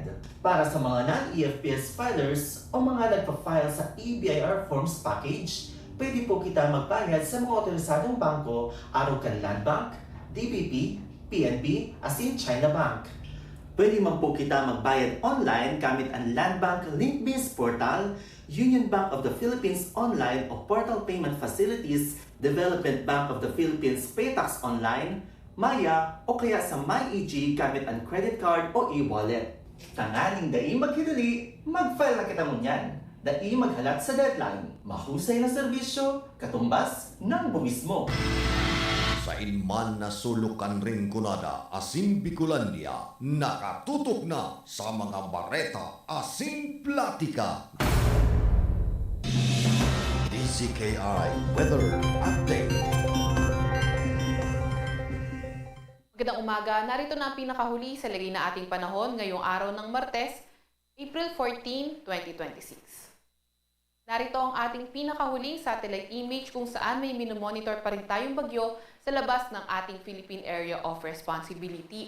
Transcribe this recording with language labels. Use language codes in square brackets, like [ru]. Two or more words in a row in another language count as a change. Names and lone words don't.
[bik] Para sa mga [en] non-EFPS filers [bik] o mga nagpa-file sa EBIR Forms Package, pwede po kita magbayad sa mga otorisadong bangko araw kan Land Bank, DBP, PNB, asin China Bank. Pwede man po kita magbayad online gamit ang Land Bank Link Biz Portal, Union Bank of the Philippines Online o Portal Payment Facilities, Development Bank of the Philippines Paytax Online, Maya o kaya sa MyEG gamit ang [en] credit card [bik] o e-wallet. Tangaling dai maghidali, mag-file na kita mo niyan. Dai maghalat sa deadline, mahusay na serbisyo, katumbas ng buwis mo. Sa inman na sulukan rin kunada, Asin Bicolandia, nakatutok na sa mga bareta Asin Platika. [en] DZKI Weather Update. [tl] Magandang umaga, narito na ang pinakahuli sa lagay na ating panahon ngayong araw ng Martes, April 14, 2026. Narito ang ating pinakahuling [en] satellite image [tl] kung saan may minomonitor pa rin tayong bagyo sa labas ng ating Philippine Area of Responsibility.